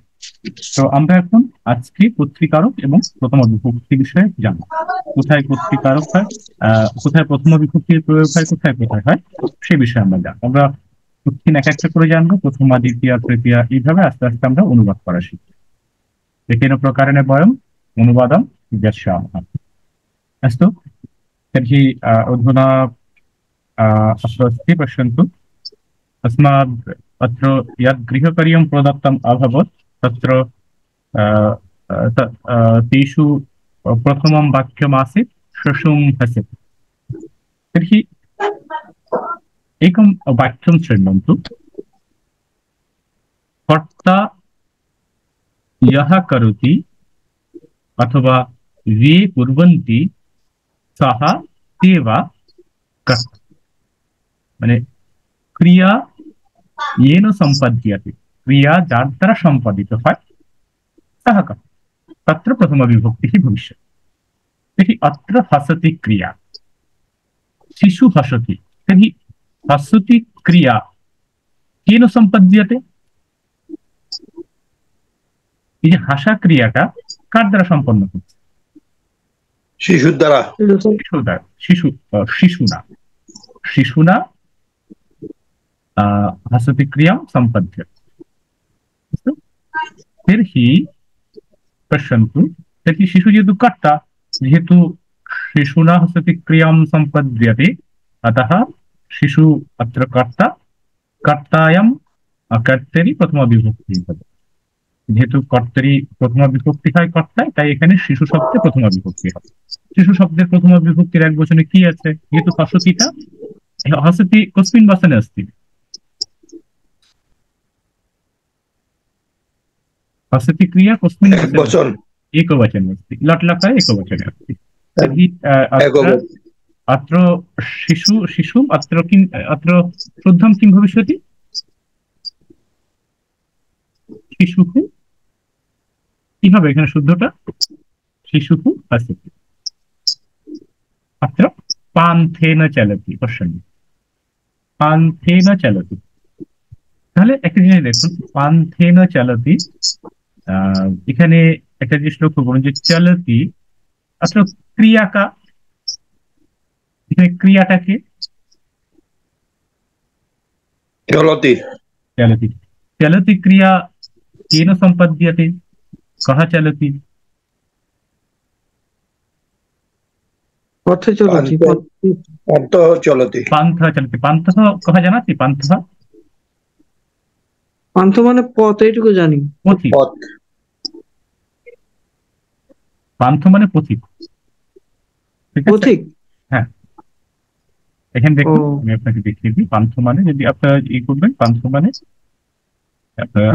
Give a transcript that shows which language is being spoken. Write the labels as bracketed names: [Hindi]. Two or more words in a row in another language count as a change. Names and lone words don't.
[Bangla] তো আমরা এখন আজকে কর্তৃকারক এবং প্রথমা বিভক্তি বিষয়ে জানব। কোথায় কর্তৃকারক হয়, কোথায় প্রথমা বিভক্তির প্রয়োগ হয়, কোথায় কোথায় হয়, সে বিষয়ে আমরা জানবো। আমরা প্রতিদিন এক একটা করে জানবো, প্রথমা, দ্বিতীয়া, তৃতীয়া, এইভাবে আস্তে আস্তে আমরা অনুবাদ করা শিখব। [Sanskrit] एकेन प्रकारेण वयम् अनुवादं ज्ञास्यामः। अस्तु, तर्हि अधुना अत्र अस्ति, पश्यन्तु। अस्माद् अत्र यद् गृहकार्यं प्रदत्तम् अभवत् तत्र तेषु प्रथमं वाक्यमासीत् शशुं हसति। तर्हि एकं वाक्यं शृण्वन्तु। कर्ता यः करोति अथवा ये कुर्वन्ति सः ते वा कर्ता, [Bangla] মানে ক্রিয়া [Sanskrit] येन सम्पद्यते, क्रिया [Bangla] যার দ্বারা সম্পাদিত হয় [Sanskrit] सः कर्ता, तत्र प्रथमविभक्तिः भविष्यति। तर्हि अत्र हसति क्रिया, शिशु हसति। तर्हि हसति क्रिया केन सम्पद्यते? [Bangla] এই যে হাসা ক্রিয়াটা কার দ্বারা সম্পন্ন হচ্ছে? শিশুর দ্বারা। [Sanskrit] শিশুনা हसति क्रियां सम्पद्यते। तर्हि पश्यन्तु, तर्हि शिशु जेहेतु कर्ता, जेहेतु शिशुना हसति क्रियां सम्पद्यते, अतः शिशु अत्र कर्ता, कर्तायां कर्तरि प्रथमा विभक्तिः भवति। [Bangla] যেহেতু কর্তারই প্রথমা বিভক্তি হয় কর্তায়, তাই এখানে শিশু শব্দে প্রথমা বিভক্তি হবে। শিশু শব্দের প্রথমা বিভক্তির এক বচনে কি আছে? যেহেতু হসতিটা, [Sanskrit] হসতি কস্মিন বচনে अस्ति? हसति क्रिया कस्मिन् वचने? एकवचने अस्ति। लट् लकारे एकवचने अस्ति। तर्हि अत्र शिशु अत्र किम्, अत्र शुद्धं किं भविष्यति? शिशुः। [Bangla] কি হবে এখানে শুদ্ধটা? [Sanskrit] শিশুহু হসতি। अत्र পান্থেন চলতি। পশ্যন্তু, পান্থেন চলতি। [Bangla] তাহলে একটা জিনিস দেখুন, [Sanskrit] পান্থেন চলতি, [Bangla] এখানে একটা জিনিস লক্ষ্য করুন যে [Sanskrit] চলতি अत्र ক্রিয়া কা, [Bangla] এখানে ক্রিয়াটাকে চলতি। [Sanskrit] চলতি চলতি ক্রিয়া কেন সম্পদ্যতে? कः चलति? पथे चलति। पन्थः चलति। पान्थः चलति। पान्थः कः जानाति? पान्थः [Bangla] পান্থ মানে পথ, এইটুকু জানি। পথিক। পান্থ মানে পথিক। পথিক, হ্যাঁ। এখানে ও দেখুন আমি আপনাকে দেখিয়ে দিই পান্থ মানে, যদি আপনারা ই করবেন পান্থ মানে আপনারা